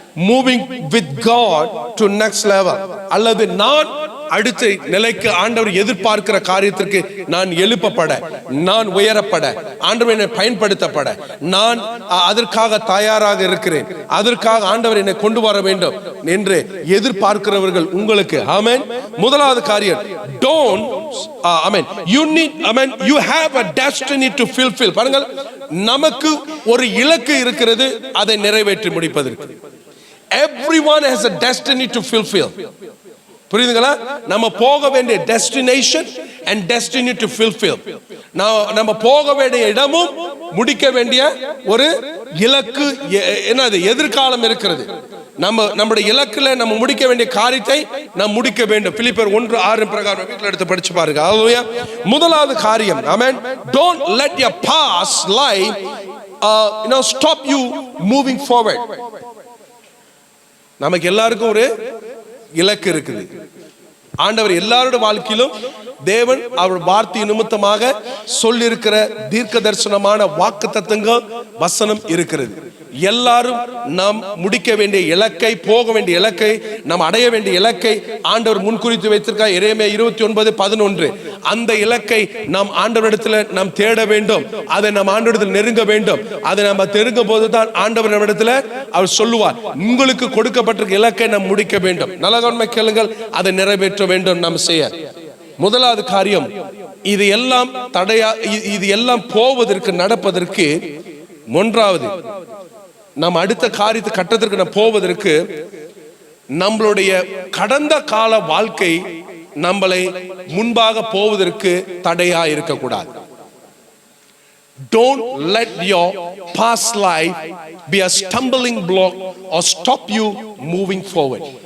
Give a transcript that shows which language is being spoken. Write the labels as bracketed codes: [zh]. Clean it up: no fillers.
[en] Moving with God to next level, [ta] அல்லது நான் அடுத்த நிலைக்கு ஆண்டவர் எதிர்பார்க்கிற காரியத்திற்கு நான் எழுப்பப்பட, நான் உயரப்பட, ஆண்டவர் என்னை பயன்படுத்தப்பட, நான் அதற்காக தயாராக இருக்கிறேன், அதற்காக ஆண்டவர் என்னை கொண்டு வர வேண்டும் என்று எதிர்பார்க்கிறவர்கள் உங்களுக்கு. ஆமென். முதலாவது காரியம், [en] don't, ஆமென், you need, ஆமென், you have a destiny to fulfill. [ta] பாருங்கள், நமக்கு ஒரு இலக்கு இருக்கிறது, அதை நிறைவேற்றி முடிப்பதற்கு. [en] Everyone has a destiny to fulfill. புரியுதுங்களா? [ta] நம்ம போக வேண்டிய [en] destination and destiny to fulfill. [ta] நம்ம போக வேண்டிய இடமும் முடிக்க வேண்டிய ஒரு இலக்கு, என்னது, எதிர்காலம் இருக்கிறது. நம்முடைய இலக்குல நம்ம முடிக்க வேண்டிய காரியத்தை நாம் முடிக்க வேண்டும். பிலிப்பியர் 1:6 பிரகாரம் வீட்டில் எடுத்து படிச்சு பாருங்க. ஹல்லேலூயா. முதலாவது காரியம், [en] ஆமென், don't let your past life stop you moving forward. [ta] நமக்கு எல்லாருக்கும் ஒரு இலக்கு இருக்குது. ஆண்டவர் எல்லாரோட வாழ்க்கையிலும் தேவன் அவர் வார்த்தை நிமித்தமாக சொல்லியிருக்கிற தீர்க்க தரிசனமான வாக்குத்தத்தங்கள், வசனம் இருக்கிறது. எல்லாரும் நாம் முடிக்க வேண்டிய இலக்கை, போக வேண்டிய இலக்கை, நாம் அடைய வேண்டிய இலக்கை ஆண்டவர் முன்குறித்து வைத்திருக்கார். எரேமியா 29:11. அந்த இலக்கை நாம் ஆண்டவரிடத்தில் நாம் தேட வேண்டும், அதை நாம் ஆண்டவரிடத்தில் நெருங்க வேண்டும். அதை நம்ம நெருங்கும் போதுதான் ஆண்டவர் நம்மிடத்தில் அவர் சொல்லுவார், உங்களுக்கு கொடுக்கப்பட்டிருக்க இலக்கை நாம் முடிக்க வேண்டும். நல்ல கவனமா கேளுங்கள், அதை நிறைவேற்ற வேண்டும் நாம் செய்ய. முதலாவது காரியம், இது எல்லாம் தடையா, இது எல்லாம் போவதற்கு, நடப்பதற்கு, ஒன்றாவது நாம் அடுத்த காரியத்தை கட்டத்திற்கு நாம் போவதற்கு, நம்மளுடைய கடந்த கால வாழ்க்கை நம்மளை முன்பாக போவதற்கு தடையா இருக்கக்கூடாது. [en] Don't let your past life be a stumbling block or stop you moving forward.